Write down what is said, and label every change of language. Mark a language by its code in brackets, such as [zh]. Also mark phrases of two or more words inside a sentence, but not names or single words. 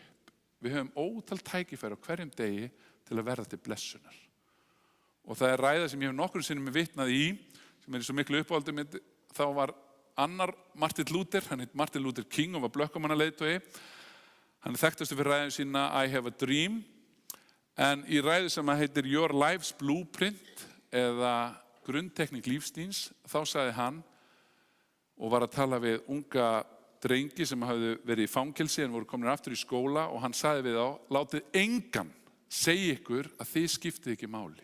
[is] Við höfum ótal tækifæri á hverjum degi til að verða til blessunar. Og það er ræða sem ég hef nokkrum sinnum vitnað í, sem er í svo miklu uppáhaldi mitt, þá var annar Martin Luther, hann heit Martin Luther King og var blökkumannaleiðtogi. Hann er þekktastur fyrir ræðu sína I have a dream, en í ræðu sem heitir Your Life's Blueprint eða grunntekník lífstíns, þá sagði hann og var að tala við unga drengi sem hafði verið í fangelsi en voru komin aftur í skóla og hann sagði við þá, látið engan segja ykkur að þið skiptið ekki máli.